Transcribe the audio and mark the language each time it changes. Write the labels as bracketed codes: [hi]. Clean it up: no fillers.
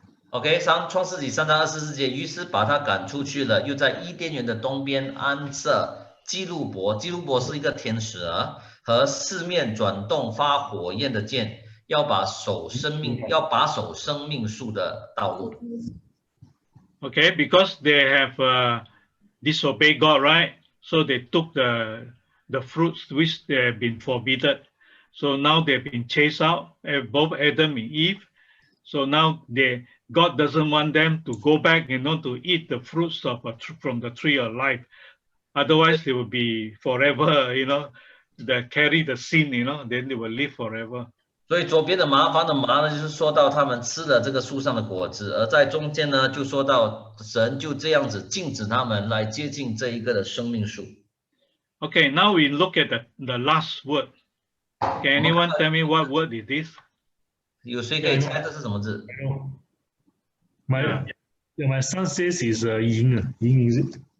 [zh] OK， 创世纪3章24节，于是把他赶出去了，又在伊甸园的东边安设基路伯，基路伯是一个天使和四面转动发火焰的剑，要把守生命树的道路。 [en] Okay, because they have disobeyed God, right? So they took the fruits which they have been forbidden. So now they've been chased out, both Adam and Eve. So now God doesn't want them to go back, to eat the fruits from the tree of life. Otherwise, they will be forever, they carry the sin, then they will live forever. [zh] 所以左边的麻烦的麻呢，就是说到他们吃了这个树上的果子，而在中间呢，就说到神就这样子禁止他们来接近这一个的生命树。 [en] Okay, now we look at the last word. Can anyone tell me what word is this? [zh] 有谁可以猜这是什么字？ [en] My son says is 萤萤 is it?